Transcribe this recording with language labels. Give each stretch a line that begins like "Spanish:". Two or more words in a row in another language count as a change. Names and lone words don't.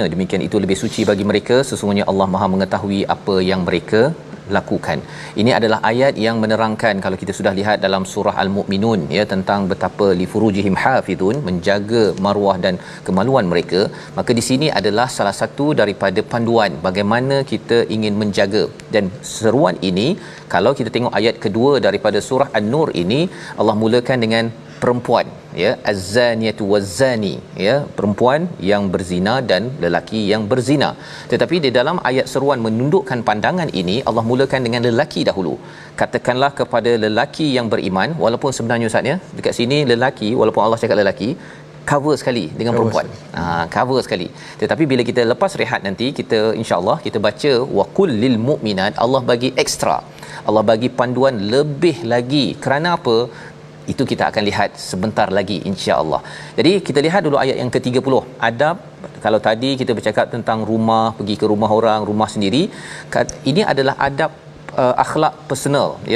Malay: Demikian itu lebih suci bagi mereka. Sesungguhnya Allah Maha mengetahui apa yang mereka lakukan. Ini adalah ayat yang menerangkan, kalau kita sudah lihat dalam surah Al-Mu'minun ya, tentang betapa
Arabic: لفروجهم حافظون,
Malay: menjaga maruah dan kemaluan mereka. Maka di sini adalah salah satu daripada panduan bagaimana kita ingin menjaga. Dan seruan ini, kalau kita tengok ayat kedua daripada surah An-Nur ini, Allah mulakan dengan perempuan ya,
Arabic: الزانية والزاني
Malay: ya, perempuan yang berzina dan lelaki yang berzina. Tetapi di dalam ayat seruan menundukkan pandangan ini, Allah mulakan dengan lelaki dahulu. Katakanlah kepada lelaki yang beriman, walaupun sebenarnya Ustaz ya, dekat sini lelaki, walaupun Allah cakap lelaki, cover sekali dengan perempuan. Cover sekali. Tetapi bila kita lepas rehat nanti, kita insya-Allah kita baca
Arabic: وقل للمؤمنات,
Malay: Allah bagi ekstra. Allah bagi panduan lebih lagi. Kerana apa? Itu kita akan lihat sebentar lagi insya-Allah. Jadi kita lihat dulu ayat yang ke-30. Adab, kalau tadi kita bercakap tentang rumah, pergi ke rumah orang, rumah sendiri, ini adalah adab akhlak personal ya.